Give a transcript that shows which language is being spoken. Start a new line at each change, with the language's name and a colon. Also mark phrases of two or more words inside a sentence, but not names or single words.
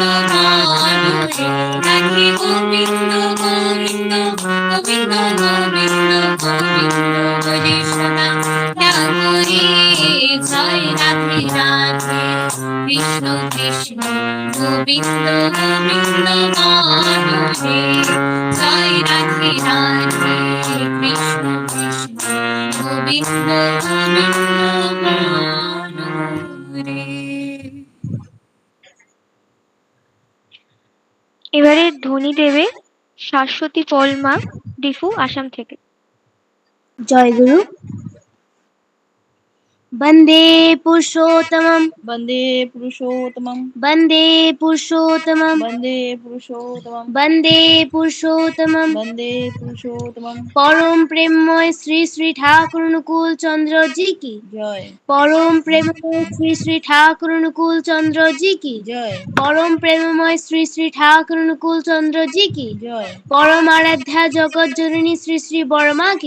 Bangla: গানরে রাধে গোবিন্দ গোবিন্দ গোবিন্দ গোবিন্দ গোবিন্দ বলে শোনা রামরে জয় রাধে রাধে কৃষ্ণ কৃষ্ণ গোবিন্দ গোবিন্দ গানরে জয় রাধে রাধে কৃষ্ণ কৃষ্ণ গোবিন্দ গোবিন্দ গানরে। এবারে ধ্বনি দেবে শাশ্বতী পলমা ডিফু আসাম থেকে। জয় গুরু।
Sanskrit: বন্দে পুরুষোত্তমম वन्दे पुरुषोत्तमं বন্দে পুরুষোত্তমম वन्दे पुरुषोत्तमं বন্দে পুরুষোত্তমম वन्दे पुरुषोत्तमं
Bangla: পরম প্রেমময় শ্রী শ্রী ঠাকুর অনুকূল চন্দ্র
Hindi: जी की
Bangla: जय পরম প্রেমময় শ্রী শ্রী ঠাকুর অনুকূল চন্দ্র
Hindi: जी की
Bangla: जय পরম প্রেমময় শ্রী শ্রী ঠাকুর অনুকূল চন্দ্র
Hindi: जी की
Bangla: जय পরম আরাধ্যা জগৎ জননী শ্রী শ্রী বড়মা কি